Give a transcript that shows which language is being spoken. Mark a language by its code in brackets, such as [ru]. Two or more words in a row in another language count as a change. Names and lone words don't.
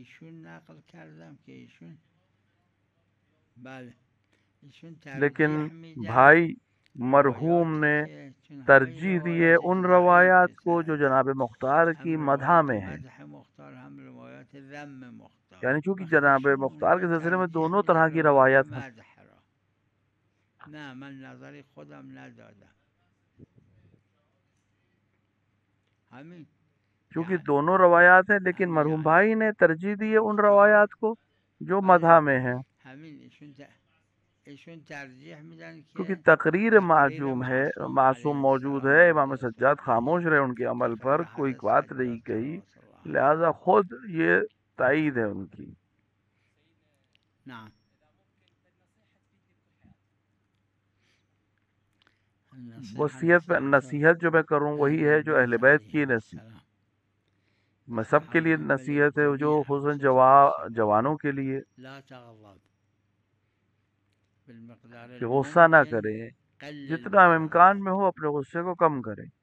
[fa] ایشون نقل کردم که ایشون بله ایشون [ur] लेकिन [fa] ترجیح میدن [ur] بھائی مرحوم [fa] روایاتی [ur] ने [fa] که چون همه [ur] ترجیح دیے [fa] روایاتش [ur] उन [fa] ضعیفه [ur] روایات کو جو [fa] سند [ur] جناب مختار کی [fa] هم [ur] मदहा [fa] روایات [ur] میں ہے. [fa] مدح مختار هم روایات ذم مختار [ur] یعنی چونکہ [fa] و [ur] जनाब [fa] ایشون [ur] मुख्तार [fa] اینجا [ur] کے سلسلے میں [fa] ترجیح [ur] دونوں طرح [fa] میدن [ur] की [fa] روایات [ur] روایت ہیں. [fa] مدح را نه من نظری خودم ندادم همین [ur] चूंकि [fa] که [ur] دونوں روایات ہیں، لیکن [fa] همین [ur] مرحوم بھائی نے ترجیح دی ہے ان [fa] گفتار [ur] روایات کو جو [fa] بله [ur] مدح میں ہے, [fa] همین ایشون ترجیح میدن [ur] क्योंकि [fa] که [ur] तकरीर [fa] تقریر [ur] معصوم ہے, [fa] معصوم [ur] मासूम [fa] علیه [ur] मौजूद [fa] السلام [ur] ہے، امام [fa] مورد [ur] सज्जाद [fa] استفاده [ur] خاموش رہے ان کے عمل پر, [fa] तقریر [ur] कोई [fa] حضرت [ur] بات نہیں [fa] سجاد [ur] कही, [ar] صلوات الله علیه [ur] لہٰذا خود یہ تائید ہے ان کی. نعم وصیت پہ نصیحت جو میں کروں وہی ہے جو اہل بیت کی نصیحت، میں سب کے لیے نصیحت ہے، جو حسن جوانوں کے لیے کہ غصہ نہ کریں، جتنا امکان میں ہو اپنے غصے کو کم کریں.